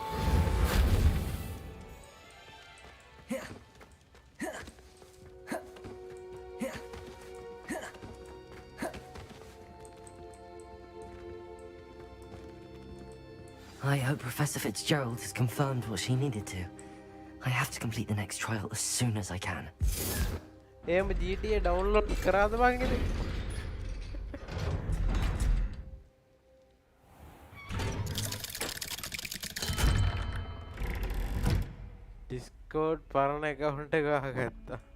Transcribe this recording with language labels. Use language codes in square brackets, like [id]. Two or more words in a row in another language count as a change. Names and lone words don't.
[en] I hope Professor Fitzgerald has confirmed what she needed to. I have to complete the next trial as soon as I can. [hi] AMD GTA download करा दो बाकी नहीं. [si] Discord parana account එක ගහගත්තා.